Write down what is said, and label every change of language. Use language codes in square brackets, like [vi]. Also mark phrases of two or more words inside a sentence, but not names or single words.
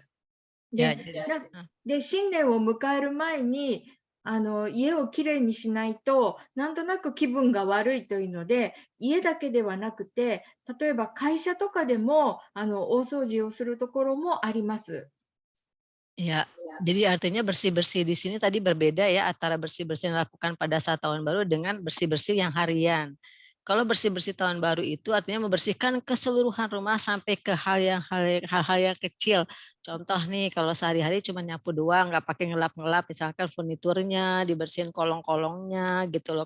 [ja] で、新年を迎える前に家をきれいにしないとなんとなく気分が悪いというので、家だけではなくて、例えば会社とかでも大掃除をするところもあります。 [id] Ya, jadi artinya bersih-bersih di sini tadi berbeda ya antara bersih-bersih yang dilakukan pada saat tahun baru dengan bersih-bersih yang harian. Kalau bersih-bersih tahun baru itu artinya membersihkan keseluruhan rumah sampai ke hal-hal yang kecil. Contoh nih, kalau sehari-hari cuma nyapu doang, nggak pakai ngelap-ngelap, misalkan furniturnya, dibersihin kolong-kolongnya gitu loh.